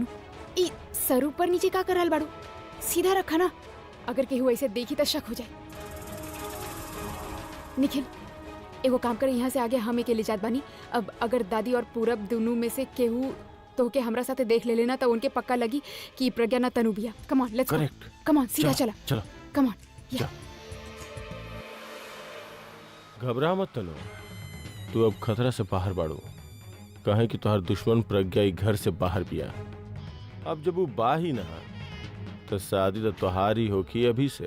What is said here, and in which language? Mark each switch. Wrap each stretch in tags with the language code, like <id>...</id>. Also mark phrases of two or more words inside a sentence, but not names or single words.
<bho>ई सर ऊपर नीचे का कर रहल बाड़ू? सीधा रखा ना, अगर केहू ऐसे देखी तो शक हो जाए। निखिल एगो काम करे, यहाँ से आगे हम के ले जात बानी। अब अगर दादी और पूरब दोनों में से केहू तो के हमरा साथे देख ले लेना तो उनके पक्का लगी कि प्रज्ञा ना तनु बिया।</bho> <en>come on let's करेक्ट। come on</en> <bho>सीधा चला चलो</bho> <en>come on.</en> <bho>जा। घबरा मत तनु, तू अब खतरा से बाहर बाड़ू। कहे कि तुहार दुश्मन प्रज्ञा ही घर से बाहर बिया। अब जब वो बा ही ना तो शादी तो तुहारी होगी अभी से।</bho>